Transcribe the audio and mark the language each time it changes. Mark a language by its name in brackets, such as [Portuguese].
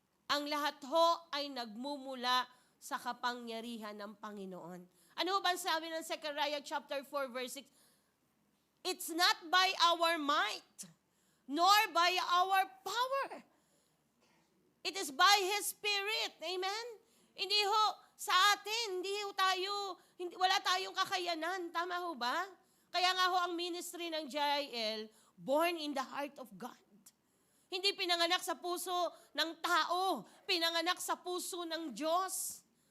[Filipino] Ang lahat ho ay nagmumula sa kapangyarihan ng Panginoon. Ano ho ba sabi ng Zechariah chapter 4 verse 6? [English] It's not by our might, nor by our power. It is by His Spirit. Amen? [Filipino] Hindi ho sa atin, wala tayong kakayanan. Tama ho ba? Kaya nga ho ang [English] ministry ng JIL, born in the heart of God. [Filipino] Hindi pinanganak sa puso ng tao, pinanganak sa puso ng Diyos.